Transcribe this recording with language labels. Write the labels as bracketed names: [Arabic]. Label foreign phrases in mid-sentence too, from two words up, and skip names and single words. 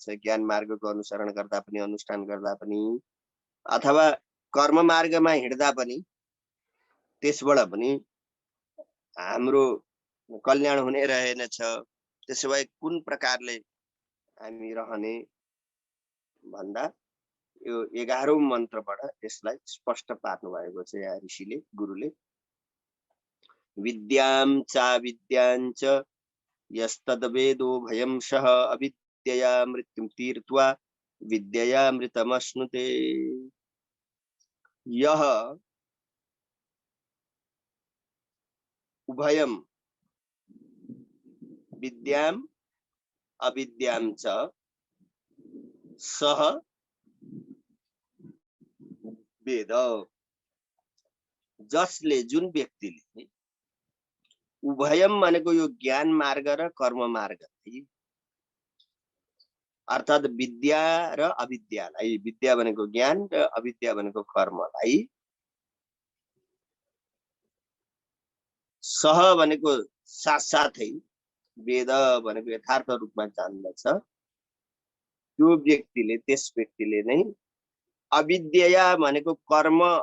[Nepali] ज्ञान मार्गको अनुसरण गर्दा पनि, अनुष्ठान गर्दा पनि, अथवा कर्म मार्गमा हिँड्दा पनि त्यसबाट पनि हाम्रो कल्याण हुने रहेनछ। त्यसो भए कुन प्रकारले हामी रहने भन्दा यो 11औं मन्त्रबाट यसलाई स्पष्ट पार्नु भएको छ यहाँ ऋषिले, गुरुले। [Sanskrit] विद्यां चा विद्याञ्च यस्तद्वेदो भयं सह अविद्यया मृत्युं तीर्त्वा विद्यया मृतमश्नुते। यह उभयं विद्यां अविद्यां च सह वेद, [Nepali] जसले जुन व्यक्तिले उभयम भनेको यो ज्ञान मार्ग र कर्म मार्ग, अर्थात विद्या र अविद्यालाई, विद्या भनेको ज्ञान र अविद्या भनेको कर्मलाई सह भनेको साथसाथै, वेद भनेको यथार्थ रूपमा जान्दछ, त्यो व्यक्तिले, त्यस व्यक्तिले नै अविद्या भनेको कर्म